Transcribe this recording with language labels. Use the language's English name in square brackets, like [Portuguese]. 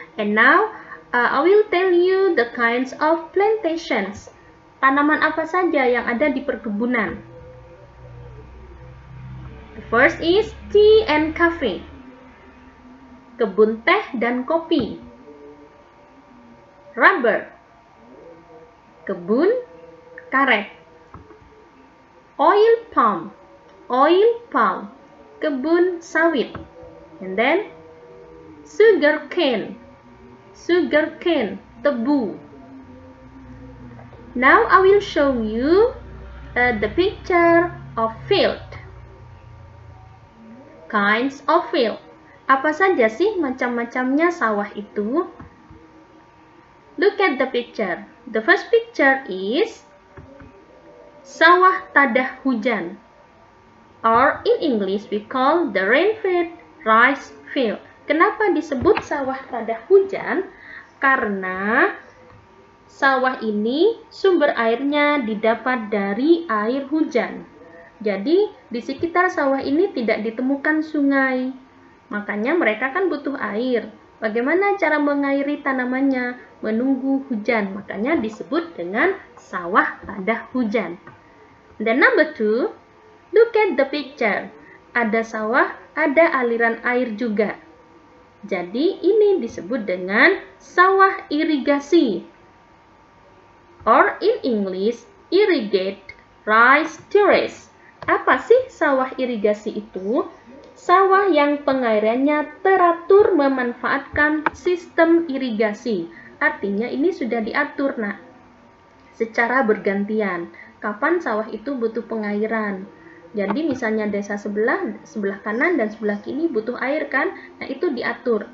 [English] And now I will tell you the kinds of plantations. [Indonesian] Tanaman apa saja yang ada di perkebunan? [English] The first is tea and coffee. [Indonesian] Kebun teh dan kopi. Rubber. Kebun karet. Oil palm. [English] Oil palm. [Indonesian] Kebun sawit. [English] And then sugar cane. Sugar cane. Tebu. Now I will show you the picture of field. Kinds of field. [Indonesian] Apa saja sih macam-macamnya sawah itu? [English] Look at the picture. The first picture is [Indonesian] sawah tadah hujan. [English] Or in English we call the rainfed rice field. [Indonesian] Kenapa disebut sawah tadah hujan? Karena sawah ini sumber airnya didapat dari air hujan. Jadi di sekitar sawah ini tidak ditemukan sungai. Makanya mereka kan butuh air. Bagaimana cara mengairi tanamannya? Menunggu hujan. Makanya disebut dengan sawah tadah hujan. [English] Dan number 2, look at the picture. [Indonesian] Ada sawah, ada aliran air juga. Jadi ini disebut dengan sawah irigasi. [English] Or in English, irrigate rice terrace. [Indonesian] Apa sih sawah irigasi itu? Sawah yang pengairannya teratur memanfaatkan sistem irigasi. Artinya ini sudah diatur, nak. Secara bergantian. Kapan sawah itu butuh pengairan? Jadi misalnya desa sebelah kanan dan sebelah kiri butuh air kan? Nah itu diatur.